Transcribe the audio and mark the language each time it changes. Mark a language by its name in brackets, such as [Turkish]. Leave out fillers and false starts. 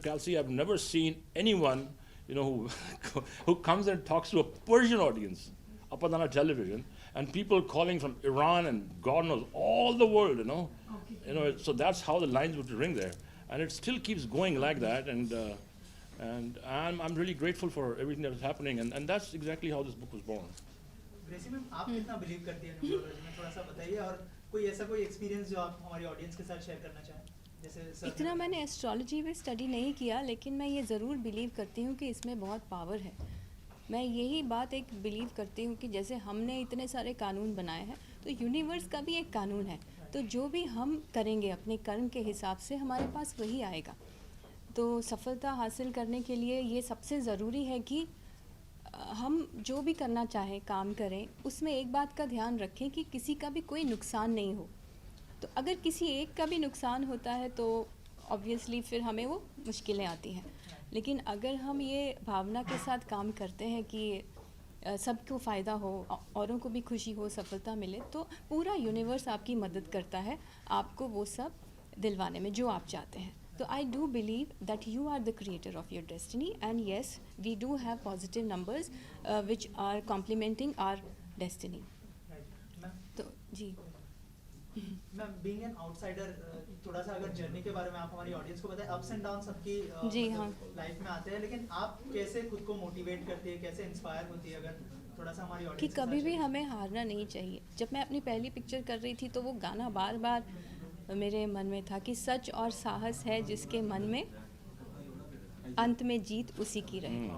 [English] Kalsi, I've never seen anyone, you know, who comes and talks to a Persian audience, Apatana Television, and people calling from Iran and God knows, all the world, you know. Okay. You know, so that's how the lines would ring there. And it still keeps going like that, and I'm really grateful for everything that is happening, and that's exactly how this book was born. [Hindi] Gracy ma'am, आप कितना believe करती हैं numerology में, थोड़ा सा बताइए, और कोई ऐसा कोई एक्सपीरियंस जो आप हमारी ऑडियंस के साथ शेयर करना चाहें? जैसे इतना मैंने एस्ट्रोलॉजी में स्टडी नहीं किया, लेकिन मैं ये ज़रूर बिलीव करती हूँ कि इसमें बहुत पावर है। मैं यही बात एक बिलीव करती हूँ कि जैसे हमने इतने सारे कानून बनाए हैं, तो यूनिवर्स का भी एक कानून है, तो जो भी हम करेंगे अपने कर्म के हिसाब से हमारे पास वही आएगा। तो सफलता हासिल करने के लिए ये सबसे ज़रूरी है कि हम जो भी करना चाहें, काम करें, उसमें एक बात का ध्यान रखें कि किसी का भी कोई नुकसान नहीं हो। तो अगर किसी एक का भी नुकसान होता है तो ऑब्वियसली फिर हमें वो मुश्किलें आती हैं। लेकिन अगर हम ये भावना के साथ काम करते हैं कि सबको फ़ायदा हो, औरों को भी खुशी हो, सफलता मिले, तो पूरा यूनिवर्स आपकी मदद करता है आपको वो सब दिलवाने में जो आप चाहते हैं। [English] So I do believe that you are the creator of your destiny, and yes, we do have positive numbers which are complementing our destiny. [Hindi] तो जी मैम, बीइंग एन आउटसाइडर, थोड़ा सा अगर जर्नी के बारे में आप हमारी ऑडियंस को बताएं। अप्स एंड डाउन सबकी जी हाँ लाइफ में आते हैं, लेकिन आप कैसे खुद को मोटिवेट करती है, कैसे इंस्पायर होती है, अगर थोड़ा सा हमारी ऑडियंस कि कभी भी हमें हारना नहीं चाहिए। जब मैं अपनी पहली पिक्चर कर रही थी तो वो गाना बार बार मेरे मन में था कि सच और साहस है जिसके मन में, अंत में जीत उसी की रहे।